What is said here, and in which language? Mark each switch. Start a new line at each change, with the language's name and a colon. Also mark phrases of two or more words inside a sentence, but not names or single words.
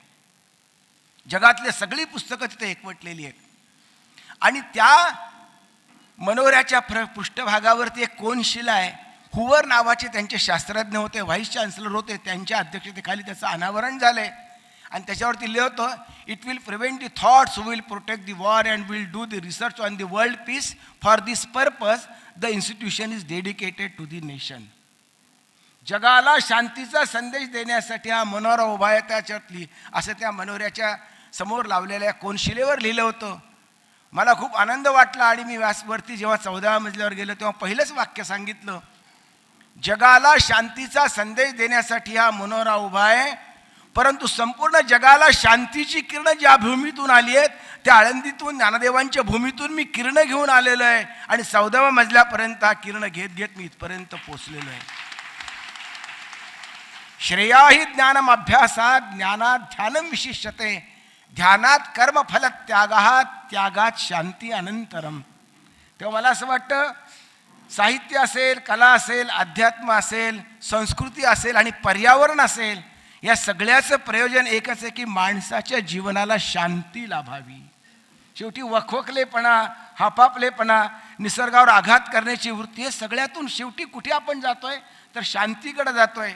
Marathi: जगातली सगळी पुस्तकं तिथे एकवटलेली आहेत. आणि त्या मनोऱ्याच्या पृष्ठभागावरती एक कोनशिला आहे. हुवर नावाचे त्यांचे शास्त्रज्ञ होते, व्हाईस चान्सलर होते. त्यांच्या अध्यक्षतेखाली त्याचं अनावरण झालंय आणि त्याच्यावरती लिहिलं,
English: It will prevent the thoughts, will protect the war and will do the research on the world peace. For this purpose the institution is dedicated to the nation.
Marathi: जगाला शांतीचा संदेश देण्यासाठी हा मनोरा उभा आहे त्याच्यातली असं त्या मनोऱ्याच्या समोर लावलेल्या कोनशिलेवर लिहिलं होतं. मला खूप आनंद वाटला आणि मी व्यासवरती जेव्हा 14व्या मजल्यावर गेलो तेव्हा पहिलंच वाक्य सांगितलं, जगाला शांतीचा संदेश देण्यासाठी हा मनोरा उभा आहे, परंतु संपूर्ण जगाला शांतीची किरणं ज्या भूमीतून आली आहेत त्या आळंदीतून ज्ञानदेवांच्या भूमीतून मी किरणं घेऊन आलेलो आहे आणि 14व्या मजल्यापर्यंत हा किरणं घेत घेत मी इथपर्यंत पोचलेलो आहे.
Sanskrit: श्रेयाही ज्ञानम अभ्यासात ज्ञानात ध्यानम विशिष्यते, ध्यानात कर्मफल त्यागात त्यागात शांती अनंतरम.
Marathi: तेव्हा मला असं वाटतं साहित्य असेल, कला असेल, अध्यात्म असेल, संस्कृती असेल आणि पर्यावरण असेल, या सगळ्याचं प्रयोजन एकच आहे की माणसाच्या जीवनाला शांती लाभावी. शेवटी वखवकलेपणा, हापापलेपणा, निसर्गावर आघात करण्याची वृत्ती हे सगळ्यातून शेवटी कुठे आपण जातोय तर शांतीकडे जातोय.